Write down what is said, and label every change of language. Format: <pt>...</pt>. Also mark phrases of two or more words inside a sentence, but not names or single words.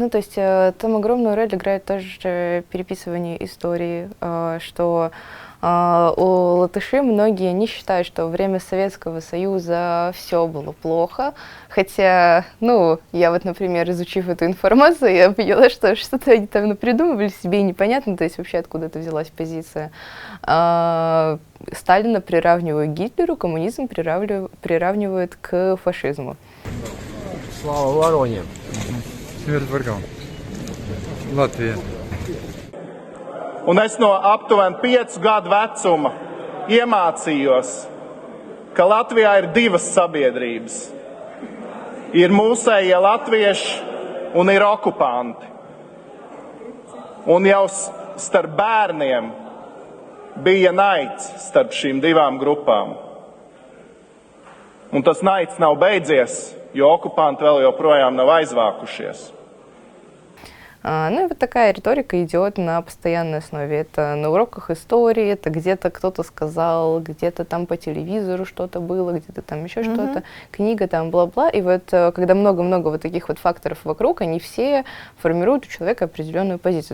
<ru>Ну, то есть там огромную роль играет тоже переписывание истории, что у латышей многие не считают, что во время Советского Союза все было плохо, хотя, ну, я вот, например, изучив эту информацию, я поняла, что что-то они там напридумывали себе и непонятно, то есть вообще откуда-то взялась позиция. Сталина приравнивают к Гитлеру, коммунизм приравнивают к фашизму. Слава Вороне. Смерть врагам. Латвия.</ru> <lv>Un es no aptuveni 5 gadu vecuma iemācījos, ka Latvijā ir divas sabiedrības. Ir mūsējie latvieši un ir okupanti. Un jau starp bērniem bija naids starp šīm divām grupām. Un tas naids nav beidzies, jo okupanti vēl joprojām nav aizvākušies.</lv> <ru>Ну и вот такая риторика идет на постоянной основе. Это на уроках истории, это где-то кто-то сказал, где-то там по телевизору что-то было, где-то там еще что-то, книга там, бла-бла. И вот когда много-много вот таких вот факторов вокруг, они все формируют у человека определенную позицию.</ru>